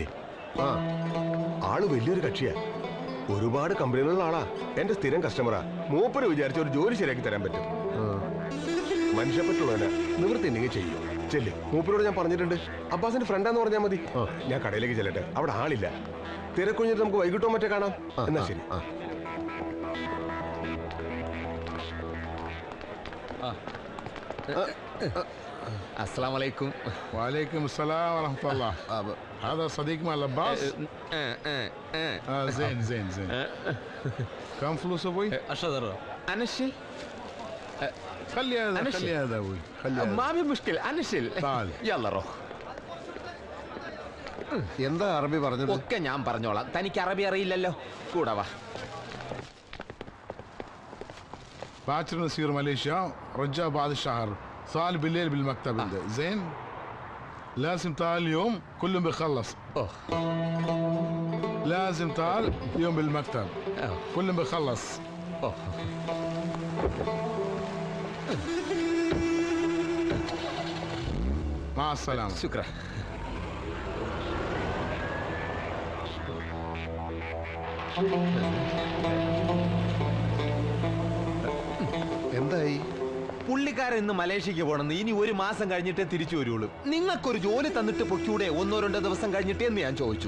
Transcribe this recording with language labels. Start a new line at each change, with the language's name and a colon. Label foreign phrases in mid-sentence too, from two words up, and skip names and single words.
Malayalam: ആള് വലിയൊരു കക്ഷിയാ. ഒരുപാട് കമ്പനികളുള്ള ആളാ. എന്റെ സ്ഥിരം കസ്റ്റമറാ. മൂപ്പര് വിചാരിച്ച ഒരു ജോലി ശരിയാക്കി തരാൻ പറ്റും. മനുഷ്യപ്പറ്റുള്ളവനാ. നിവൃത്തി ഉണ്ടെങ്കിൽ ചെയ്യും. ചെല്ല്. മൂപ്പരോട് ഞാൻ പറഞ്ഞിട്ടുണ്ട്. അബ്ബാസിന്റെ ഫ്രണ്ടാന്ന് പറഞ്ഞാൽ മതി. ഞാൻ കടയിലേക്ക് ചെല്ലട്ടെ. അവിടെ ആളില്ല. തിരക്കുഞ്ഞിട്ട് നമുക്ക് വൈകിട്ടോ മറ്റേ കാണാം. എന്നാ ശരി.
Arabic: السلام عليكم. وعليكم السلام ورحمة الله. هذا صديق مال عباس؟ زين زين زين. كم فلوس ابوي؟ 10 درهم. انا الشيل. خلي هذا خلي هذا ابوي خلي هذا. ما في مشكلة انا الشيل. تعال. يلا روح.
Malayalam: എന്താ അറബി പറഞ്ഞത്? ഒക്കെ ഞാൻ പറഞ്ഞോളാം. തനിക്ക് അറബി അറിയില്ലല്ലോ. കൂടെ വാ.
Arabic: باكر نصير ماليزيا رجع بعد الشهر. صار بالليل بالمكتب عنده. زين لازم تعال اليوم كلهم بيخلص. لازم تعال اليوم بالمكتب كلهم بيخلص. مع السلامة. شكرا.
Malayalam: എന്തായി? പുള്ളിക്കാരൻ ഇന്ന് മലേഷ്യക്ക് പോകണമെന്ന്. ഇനി 1 മാസം കഴിഞ്ഞിട്ടേ തിരിച്ചു വരുള്ളൂ. നിങ്ങൾക്കൊരു ജോലി തന്നിട്ട് പൊയ്ക്കൂടെ 1-2 ദിവസം കഴിഞ്ഞിട്ട് എന്ന് ഞാൻ ചോദിച്ചു.